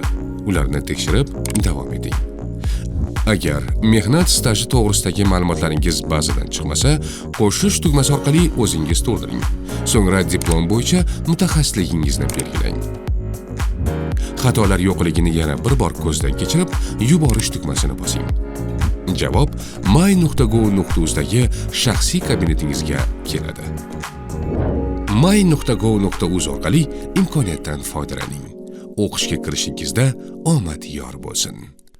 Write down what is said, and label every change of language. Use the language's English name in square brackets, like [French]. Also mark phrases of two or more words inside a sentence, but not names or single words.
[Uzbek] Ularni tekshirib davom eting. Agar mehnat staji to'g'risidagi ma'lumotlaringiz bazadan chiqmasa, qo'shish tugmasi orqali o'zingiz to'ldiring. So'ngra diplom bo'yicha mutaxassisligingizni belgilang. Xatolar yo'qligini yana bir bor ko'zdan kechirib, yuborish tugmasini bosing. Javob my.go.uz dagi shaxsiy kabinetingizga keladi. my.go.uz orqali imkoniyatdan foydalaning. O'qishga kirishingizda omad yor bo'lsin.